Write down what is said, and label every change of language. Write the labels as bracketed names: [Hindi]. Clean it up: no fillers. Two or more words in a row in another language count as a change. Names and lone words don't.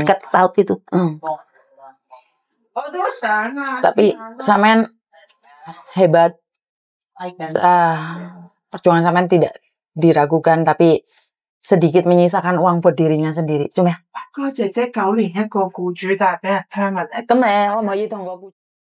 [Indonesian] Dekat laut itu. Tapi sampean hebat. Perjuangan sampean tidak diragukan, tapi sedikit menyisakan uang buat dirinya sendiri. Cuma [Cantonese] 個姐姐9年一個僱主，但係俾人 terminate。咁你可唔可以同個僱